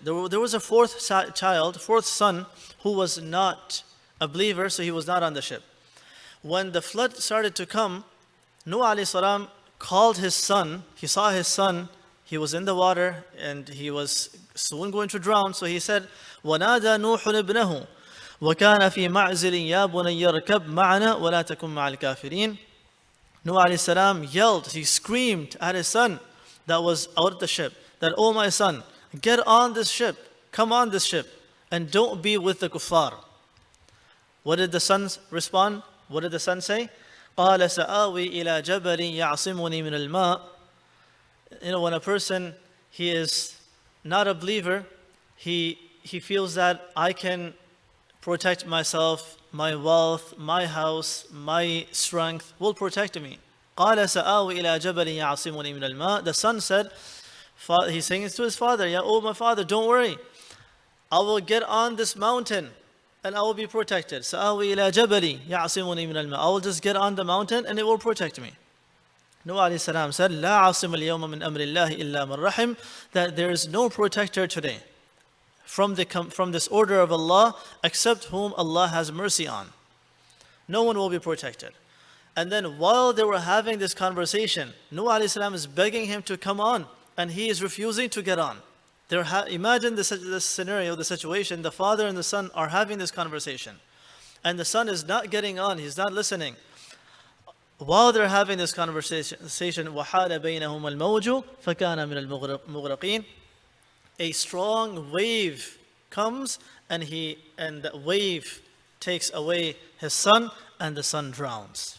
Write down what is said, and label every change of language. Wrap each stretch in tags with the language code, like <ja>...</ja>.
<en>There was a 4th son, who was not a believer, so he was not on the ship. When the flood started to come, Nuh alayhi salam called his son. He saw his son. He was in the water and he was soon going to drown. So he said,</en> <ar>وَنَادَى نُوحٌ ابْنَهُ وَكَانَ فِي مَعْزِلٍ يَا بُنَيَّ ارْكَبْ مَعَنَا وَلَا تَكُنْ مَعَ الْكَافِرِينَ.</ar> <en>Nuh alayhi salam yelled, he screamed at his son that was out of the ship, that, "Oh my son, get on this ship, come on this ship, and don't be with the kuffar." What did the son respond? What did the son say?</en> <ar>قَالَ سَآوِي إِلَى جَبَلٍ يَعْصِمُنِي مِنَ الْمَاءِ.</ar> <en>When a person, he is not a believer, he feels that I can protect myself, my wealth, my house, my strength will protect me.</en> <ar>قَالَ سَآوِي إِلَى جَبَلٍ يَعْصِمُنِي مِنَ الْمَاءِ.</ar> <en>The son said, he's saying it to his father, "Oh my father, don't worry. I will get on this mountain and I will be protected.</en> <ar>سَآوِي إِلَى جَبَلٍ يَعْصِمُنِي مِنَ الْمَاءِ.</ar> <en>I will just get on the mountain and it will protect me." Nuh alayhi salam said,</en> <ar>"لَا عَاصِمَ الْيَوْمَ مِنْ أَمْرِ اللَّهِ إِلَّا مَنْ رَحِمَ."</ar> <en>That there is no protector today from this order of Allah except whom Allah has mercy on. No one will be protected. And then while they were having this conversation, Nuh alayhi salam is begging him to come on, and he is refusing to get on. Imagine this scenario, the situation. The father and the son are having this conversation, and the son is not getting on, he's not listening. While they're having this conversation,</en> <ar>وَحَالَ بَيْنَهُمَا الْمَوْجُ فَكَانَ مِنَ الْمُغْرَقِينَ.</ar> <en>A strong wave comes, and the wave takes away his son, and the son drowns.</en>